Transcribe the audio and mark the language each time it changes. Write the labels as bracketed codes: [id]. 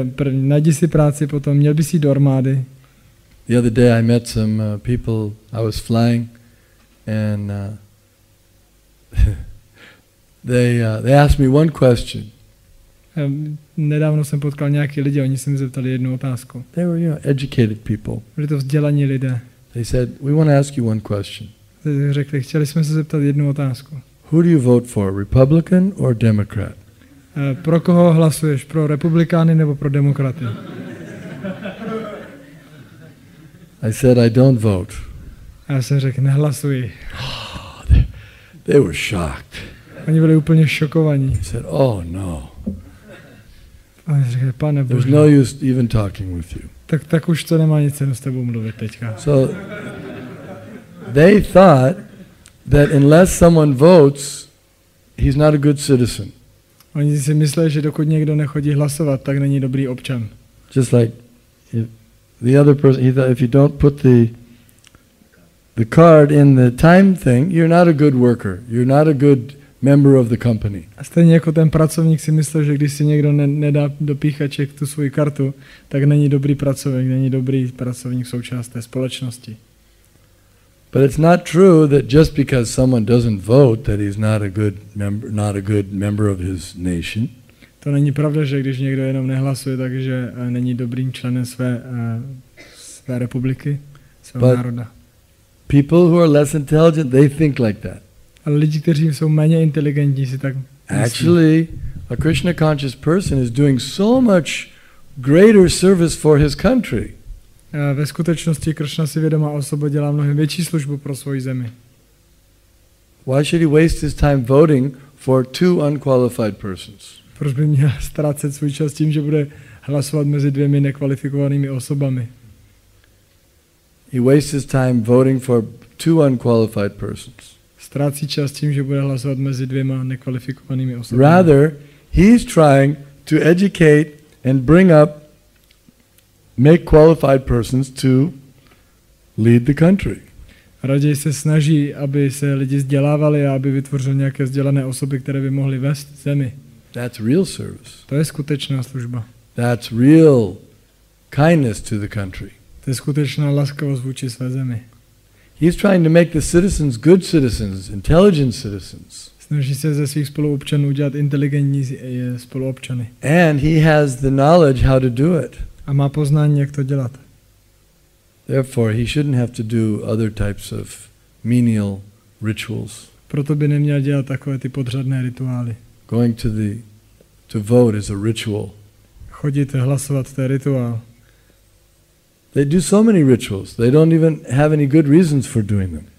[cs] Najdi si práci, potom měl by si jít do armády. [en] The other day I met some people, I was flying, and they asked me one question. [cs] Nedávno jsem potkal nějaký lidi, oni se mi zeptali jednu otázku. [en] They were, educated people. [cs] Byli to vzdělaní lidé. [en] They said, we want to ask you one question. [cs] Řekli, chtěli jsme se zeptat jednu otázku. [en] Who do you vote for, Republican or Democrat? [cs] Pro koho hlasuješ? Pro republikány nebo pro demokraty? [en] I said, I don't vote. [cs] A já jsem řekl, nehlasuji. [en] They were shocked. [cs] Oni byli úplně šokovaní. [en] They said, oh no. [cs] A oni řekli, pane [en] There's [cs] Bože. [en] no use even talking with you. [cs] Tak už to nemá nic cenu s tebou mluvit teďka. [en] So they thought that unless someone votes, he's not a good citizen. [cs] Oni si mysleli, že dokud někdo nechodí hlasovat, tak není dobrý občan. [en] Just like if the other person, he thought if you don't put the card in the time thing, you're not a good worker. You're not a good member of the company. [cs] A stejně jako ten pracovník si myslel, že když si někdo nedá do píchaček tu svoji kartu, tak není dobrý pracovník, není dobrý pracovník součást té společnosti. [en] But it's not true that just because someone doesn't vote that he's not a good member of his nation. [cs] To není pravda, že když někdo jenom nehlasuje, takže není dobrým členem své republiky, svého národa. [en] People who are less intelligent, they think like that. [cs] Ale lidi, kteří jsou méně inteligentní, si tak myslí. [en] Actually, a Krishna conscious person is doing so much greater service for his country. [cs] Ve skutečnosti Krishna si vědomá osoba dělá mnohem větší službu pro svoji zemi. [en] Why should he waste his time voting for two unqualified persons? [cs] Proč by měl ztrácet svůj čas tím, že bude hlasovat mezi dvěmi nekvalifikovanými osobami? [en] He wastes his time voting for two unqualified persons. [cs] Ztrácí čas tím, že bude hlasovat mezi dvěma nekvalifikovanými osobami. [en] Rather, he's trying to educate and bring up, make qualified persons to lead the country. [cs] Raději se snaží, aby se lidi vzdělávali a aby vytvořil nějaké vzdělané osoby, které by mohly vést zemi. [en] That's real service. [cs] To je skutečná služba. [en] That's real kindness to the country. [cs] To je skutečná laskavost vůči své zemi. [en] He's trying to make the citizens good citizens, intelligent citizens. [cs] Snaží se ze svých spoluobčanů udělat inteligentní spoluobčany. [en] And he has the knowledge how to do it. [cs] A má poznání, jak to dělat. [en] Therefore, he shouldn't have to do other types of menial rituals. [cs] Proto by neměl dělat takové ty podřadné rituály. [en] Going to vote is a ritual. Chodit hlasovat, to je rituál. They do so many rituals. They don't even have any good reasons for doing them.